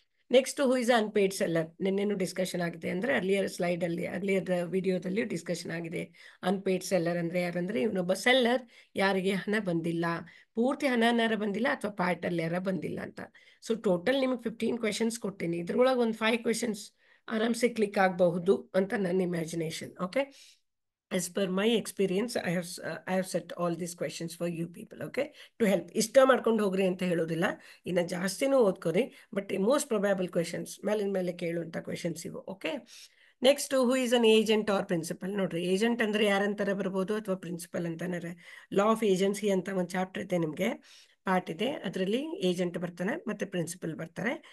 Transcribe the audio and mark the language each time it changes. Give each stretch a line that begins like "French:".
English: next, who is unpaid seller,
Kannada: ನಿನ್ನೆನು discussion ಆಗಿದೆ, ಅಂದ್ರೆ earlier ಸ್ಲೈಡಲ್ಲಿ earlier ವಿಡಿಯೋದಲ್ಲಿ ಡಿಸ್ಕಷನ್ ಆಗಿದೆ. ಅನ್ಪೇಯ್ಡ್ ಸೆಲ್ಲರ್ ಅಂದ್ರೆ ಯಾರಂದ್ರೆ ಇವನೊಬ್ಬ ಸೆಲ್ಲರ್ ಯಾರಿಗೆ ಹಣ ಬಂದಿಲ್ಲ, ಪೂರ್ತಿ ಹಣನಾರ ಬಂದಿಲ್ಲ ಅಥವಾ ಪಾರ್ಟಲ್ಲಿ ಯಾರ ಬಂದಿಲ್ಲ ಅಂತ. ಸೊ ಟೋಟಲ್ ನಿಮಗೆ 15 ಕ್ವೆಶನ್ಸ್ ಕೊಡ್ತೀನಿ, ಇದ್ರೊಳಗೆ ಒಂದು 5 ಕ್ವೆಶನ್ಸ್ ಆರಾಮ್ಸೆ ಕ್ಲಿಕ್ ಆಗಬಹುದು ಅಂತ ನನ್ನ imagination.
English: Okay, as per my experience, I have set all these questions for you people, okay, to help.
Kannada: ಇಷ್ಟ ಮಾಡ್ಕೊಂಡು ಹೋಗ್ರಿ ಅಂತ ಹೇಳೋದಿಲ್ಲ, ಇನ್ನು ಜಾಸ್ತಿನೂ ಓದ್ಕೊರಿ, ಬಟ್ ಮೋಸ್ಟ್ ಪ್ರೊಬ್ಯಾಬಲ್ ಕ್ವೆಶನ್ಸ್ ಮೇಲಿನ ಮೇಲೆ ಕೇಳುವಂಥ ಕ್ವೆಶನ್ಸ್ ಇವು.
English: Okay, next, who is an agent or principal.
Kannada: ನೋಡ್ರಿ, ಏಜೆಂಟ್ ಅಂದ್ರೆ ಯಾರಂತಾರೆ ಬರ್ಬೋದು, ಅಥವಾ ಪ್ರಿನ್ಸಿಪಲ್ ಅಂತಾನೆ. ಲಾ ಆಫ್ ಏಜೆನ್ಸಿ ಅಂತ ಒಂದು ಚಾಪ್ಟರ್ ಇದೆ ನಿಮಗೆ, ಪಾರ್ಟ್ ಇದೆ, ಅದರಲ್ಲಿ ಏಜೆಂಟ್ ಬರ್ತಾನೆ ಮತ್ತೆ ಪ್ರಿನ್ಸಿಪಲ್ ಬರ್ತಾರೆ.